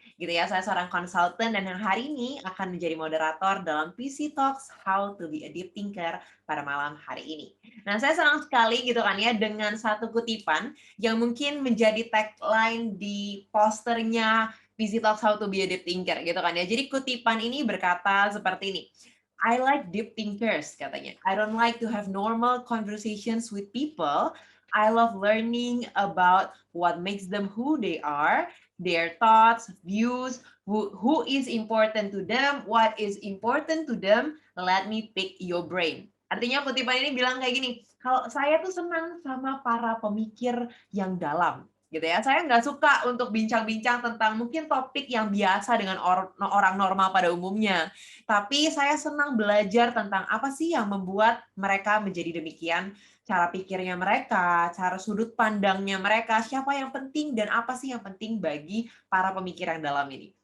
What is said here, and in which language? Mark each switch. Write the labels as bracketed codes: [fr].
[id] Gitu ya, saya seorang konsultan dan yang hari ini akan menjadi moderator dalam PC Talks How to be a Deep Thinker pada malam hari ini. Nah, saya senang sekali gitu kan ya dengan satu kutipan yang mungkin menjadi tagline di posternya PC Talks How to be a Deep Thinker gitu kan ya. Jadi kutipan ini berkata seperti ini. [en] I like deep thinkers, [id] katanya. [en] I don't like to have normal conversations with people. I love learning about what makes them who they are, their thoughts, views, who is important to them, what is important to them. Let me pick your brain. [id] Artinya kutipan ini bilang kayak gini, kalau saya tuh senang sama para pemikir yang dalam. Gitu ya, saya nggak suka untuk bincang-bincang tentang mungkin topik yang biasa dengan orang normal pada umumnya. Tapi saya senang belajar tentang apa sih yang membuat mereka menjadi demikian, cara pikirnya mereka, cara sudut pandangnya mereka, siapa yang penting dan apa sih yang penting bagi para pemikir yang dalam ini.